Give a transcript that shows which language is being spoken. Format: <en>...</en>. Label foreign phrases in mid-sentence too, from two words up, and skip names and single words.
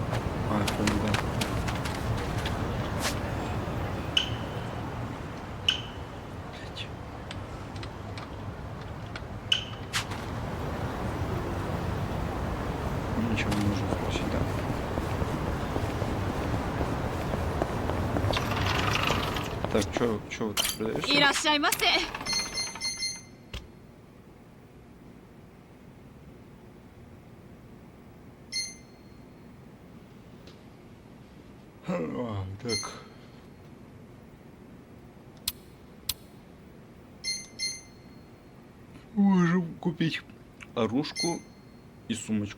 <ru>А, я помню, да. Блять. Ничего не нужно спросить, да. Так, что вы тут продаёте?</ru> <ja>いらっしゃいませ。</ja> <ru>Так. Можем купить оружку и сумочку.</ru>